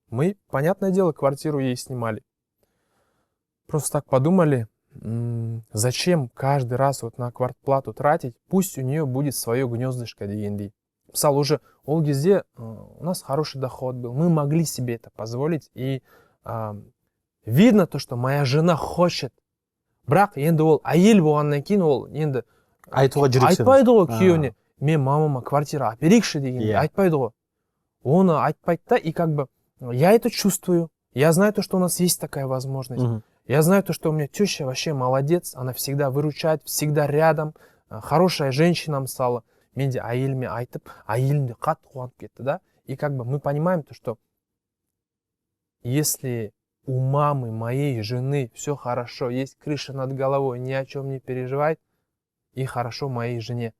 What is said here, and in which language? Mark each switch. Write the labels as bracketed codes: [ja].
[ru] Мы, понятное дело, квартиру ей снимали. Просто так подумали, зачем каждый раз вот на квартплату тратить, пусть у нее будет свое гнездышко [kk] дегендей. Мысалы, [ru] уже [kk] ол кезде [ru] у нас хороший доход был, мы могли себе это позволить, и видно то, что моя жена хочет. [kk] Бірақ енді ол әйел болғаннан кейін ол енді Айтуға жүрексінді. айтпайды ғой күйеуіне, мен мамама квартира әперейікші дегенде айтпайды ғой. Оны айтпайды да, [ru] и как бы я это чувствую, я знаю то, что у нас есть такая возможность. Я знаю то, что у меня теща вообще молодец, она всегда выручает, всегда рядом, хорошая женщина [kk] мысалы. Мен де әйеліме айтып, әйелім де қатты қуанып кетті, да. [ru] И как бы мы понимаем то, что если у мамы моей жены все хорошо, есть крыша над головой, ни о чем не переживает, и хорошо моей жене.